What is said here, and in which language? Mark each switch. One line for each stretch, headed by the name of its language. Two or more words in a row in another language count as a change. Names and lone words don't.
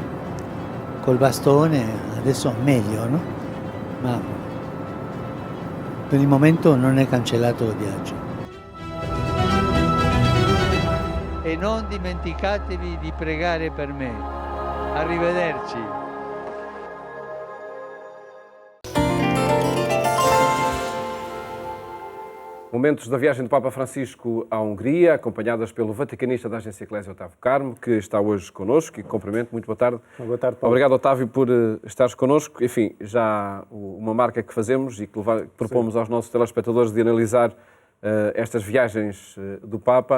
Italian: Col bastone adesso meglio, no? Ma per il momento non è cancellato il viaggio. E non dimenticatevi di pregare per me. Arrivederci.
Portuguese: Momentos da viagem do Papa Francisco à Hungria, acompanhadas pelo vaticanista da Agência Eclésia, Otávio Carmo, que está hoje connosco e cumprimento. Muito boa tarde. Boa tarde, Paulo. Obrigado, Otávio, por estares connosco. Enfim, já uma marca que fazemos e que propomos aos nossos telespectadores de analisar estas viagens do Papa.